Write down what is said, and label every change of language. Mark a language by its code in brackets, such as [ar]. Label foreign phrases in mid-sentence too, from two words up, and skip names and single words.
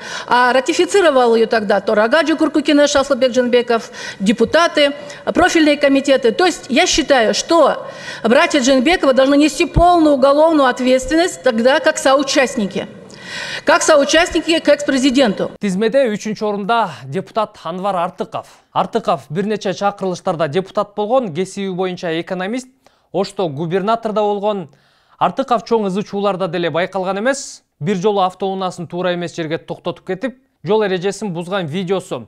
[ru] А ратифицировал ее тогда Торагаджи Куркукинеш, Аслбек Дженбеков, депутаты, профильные комитеты. То есть я считаю, что братья Дженбековы должны нести полную уголовную ответственность тогда как соучастники. Как соучастники к экс-президенту. [ky] Тизмеде 3-чү орунда депутат Анвар Артыков. Артыков бир нече чакырылыштарда депутат болгон, кесиби боюнча экономист, Ошто губернаторда болгон. Артыков чоң ызы чууларда деле байкалган эмес. Бир жолу автоунаасын туура эмес жерге токтотуп кетип, жол эрежесин бузган видеосу.